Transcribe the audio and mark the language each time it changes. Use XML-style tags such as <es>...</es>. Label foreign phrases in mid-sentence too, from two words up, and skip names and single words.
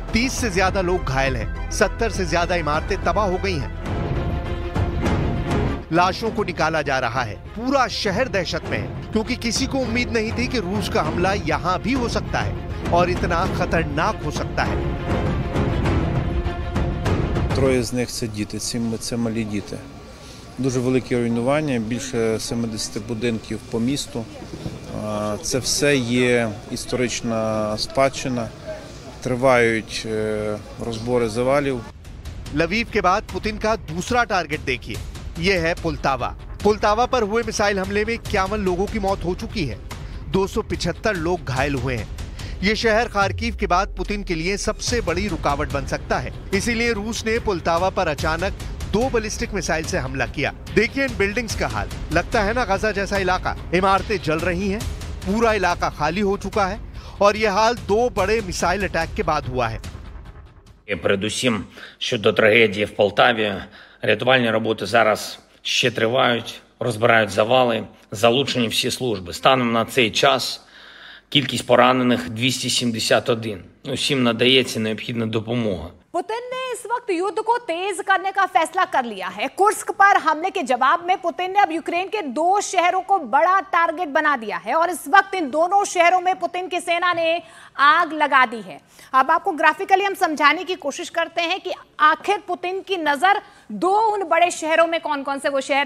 <hi>30 से ज्यादा लोग घायल हैं। 70 से ज्यादा इमारतें तबाह हो गई हैं। लाशों को निकाला जा रहा है। पूरा शहर दहशत में है क्योंकि किसी को उम्मीद नहीं थी कि रूस का हमला यहां भी हो सकता है और इतना खतरनाक हो सकता है।</hi> <uk>3 з них це діти, 7 це малі діти. Дуже великі руйнування, більше 70 будинків по місту. Це все є історична спадщина. Тривають розбори завалів.</uk> <hi>लवीव के बाद पुतिन का दूसरा टारगेट देखिए, यह है पोल्टावा। पोल्टावा पर हुए मिसाइल हमले में 51 लोगों की मौत हो चुकी है। 275 लोग घायल हुए हैं। ये शहर खार्किव के बाद पुतिन के लिए सबसे बड़ी रुकावट बन सकता है। इसीलिए रूस ने पोल्टावा पर अचानक 2</hi> <en>ballistic missile</en> <hi>से हमला किया। देखिए इन बिल्डिंग्स का हाल। लगता है ना गाजा जैसा इलाका। इमारतें जल रही हैं, पूरा इलाका खाली हो चुका है और यह हाल 2 बड़े</hi> <en>missile attack</en> <hi>के बाद हुआ है।</hi> <uk>Передусім щодо трагедії в Полтаві, рятувальні роботи зараз ще тривають, розбирають завали, залучені всі служби. Станом на цей час кількість поранених 271. Усім надається необхідна допомога.</uk> <hi>पुतिन ने इस वक्त युद्ध को तेज करने का फैसला कर लिया है। कुर्स्क पर हमले के जवाब में पुतिन ने अब यूक्रेन के 2 शहरों को बड़ा टारगेट बना दिया है और इस वक्त इन दोनों शहरों में पुतिन की सेना ने आग लगा दी है। अब आपको ग्राफिकली हम समझाने की कोशिश करते हैं कि आखिर पुतिन की नजर 2 उन बड़े शहरों में कौन कौन से वो शहर है।</hi>